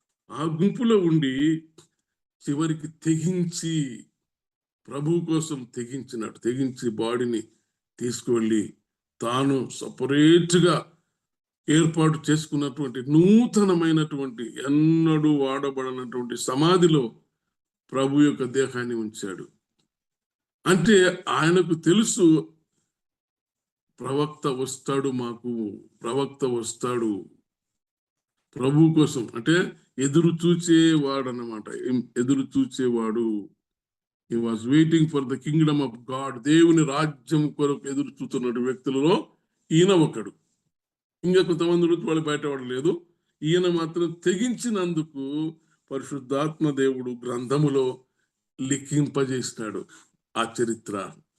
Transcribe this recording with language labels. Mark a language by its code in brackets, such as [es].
[te] ఆ గుంపులో ఉండి చివరికి తెగించి ప్రభు కోసం తెగించి బాడీని తీసుకువెళ్ళి తాను సపరేట్గా ఏర్పాటు చేసుకున్నటువంటి నూతనమైనటువంటి ఎన్నడూ వాడబడినటువంటి సమాధిలో ప్రభు యొక్క దేహాన్ని ఉంచాడు. అంటే ఆయనకు తెలుసు ప్రవక్త వస్తాడు ప్రభు కోసం. అంటే ఎదురు చూచేవాడు అన్నమాట, ఎదురు చూచేవాడు. [en] He was waiting for the kingdom of God. [te] దేవుని రాజ్యం కొరకు ఎదురు చూస్తున్న వ్యక్తులలో ఈయన ఒకడు. ఇంకా కొంతమంది వాళ్ళు బయటపడలేదు. ఈయన మాత్రం తెగించినందుకు పరిశుద్ధాత్మ దేవుడు గ్రంథములో లిఖింపజేసినాడు ఆ చరిత్ర.